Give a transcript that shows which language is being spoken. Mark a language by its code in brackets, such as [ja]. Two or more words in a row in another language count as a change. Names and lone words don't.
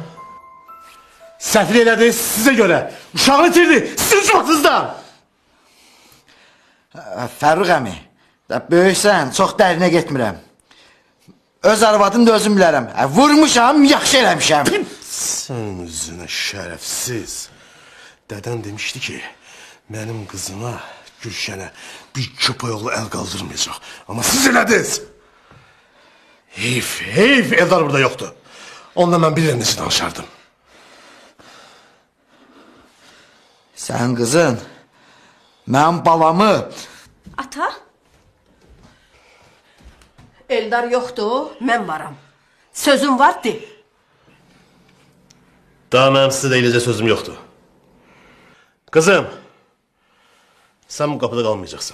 [az] Səhv elədiniz sizə görə. Uşağını itirdi. Sizin uşaqsızdan. Fərruq əmi, böyüksən, çox dərinə getmirəm. Öz arvadını da özüm bilərəm. Vurmuşam, yaxşı eləmişəm. [tr] Sen üzüne şerefsiz. Deden demişti ki, benim kızıma, Gülşen'e bir köpeğoğlu el kaldırmayacak. [az] Ama siz elədiniz. [tr] Heyf, Eldar burada yoktu. Onunla ben birlerinizi danışardım. [az] Sən qızın, mən balamı... Ata? Eldar yoxdur, mən varam. Sözüm var, de. [tr] Daha benim size deyiləcək sözüm yoktu. Kızım, sen bu kapıda kalmayacaksın.